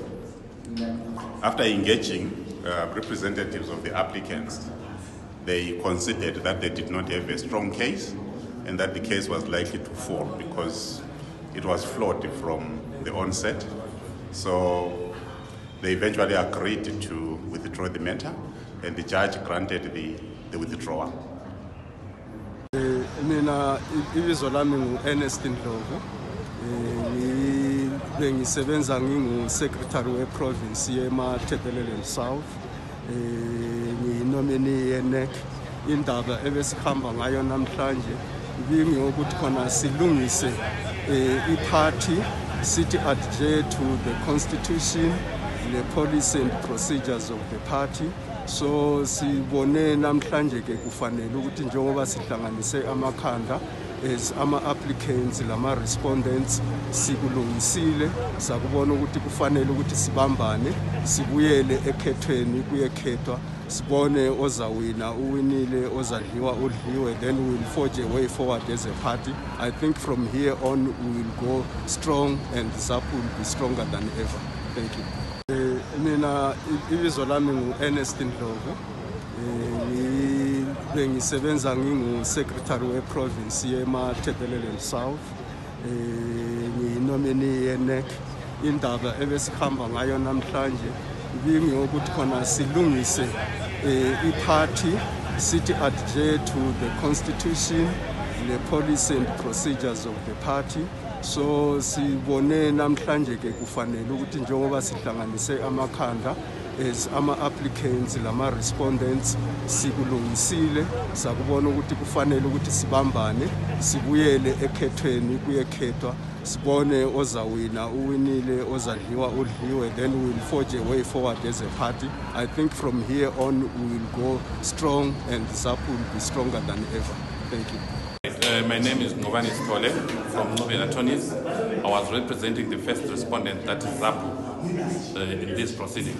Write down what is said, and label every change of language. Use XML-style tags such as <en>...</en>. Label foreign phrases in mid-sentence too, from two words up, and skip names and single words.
<en>After engaging representatives of the applicants, they considered that they did not have a strong case and that the case was likely to fall because it was flawed from the onset. So they eventually agreed to withdraw the matter, and the judge granted the withdrawal.</en> <nd>Mina ibizo lami ngu-Ernest Ndlovu. Bengisebenza ngingu-Secretary we-Province ye-Matabeleland South. Ngiyinomini ye-NEC. Indaba ebesihamba ngayo namhlanje ibingeyokuthi khona silungise i-party sithi</nd> <en>adhere to the constitution, the policy and procedures of the party.</en> <nd>So sibone namhlanje ke kufanele ukuthi njengoba sihlanganise amakhanda as ama-applicants lama-respondents sikulungisile sakubona ukuthi kufanele ukuthi sibambane sibuyele ekhethweni kuyekhethwa sibone ozawina uwinile ozadliwa udliwe,</nd> <en>then we will forge a way forward as a party. I think from here on we will go strong and ZAPU will be stronger than ever. Thank you.</en> <nd>Mina ibizo lami ngu-Ernest Ndlovu. Bengisebenza ngingu-secretary we-province ye-Matabeleland South. Ngiyi-nominee ye-NEC. Indaba ebesihamba ngayo namhlanje ibingeyokuthi khona silungise i-party sithi</nd> <en>adhere to the constitution, the policy and procedures of the party.</en> <nd>So sibone namhlanje ke kufanele ukuthi njengoba sihlanganise amakhanda as ama-applicants lama-respondents sikulungisile sakubona ukuthi kufanele ukuthi sibambane sibuyele ekhethweni kuyekhethwa sibone ozawina uwinile ozadliwa udliwe,</nd> <en>then we will forge a way forward as a party. I think from here on we will go strong and ZAPU will be stronger than ever. Thank you. My name is Ngobani from Novel Attorneys. I was representing the first respondent, that is ZAPU, in these proceedings.</en>